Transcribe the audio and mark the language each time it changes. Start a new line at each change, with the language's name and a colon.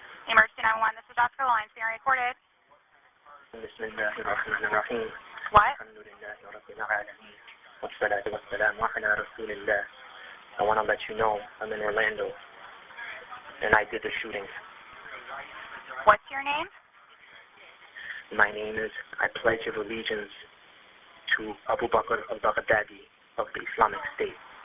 English: Emergency 911, this is Oscar Lines being recorded.
Arabic: بسم الله الرحمن الرحيم.
English: What?
Arabic: الحمد لله رب العالمين والصلاة والسلام على رسول الله.
English: I want to let you know I'm in Orlando and I did the shooting. What's your name? My name is, I pledge of allegiance to Abu Bakr al-Baghdadi of the Islamic State.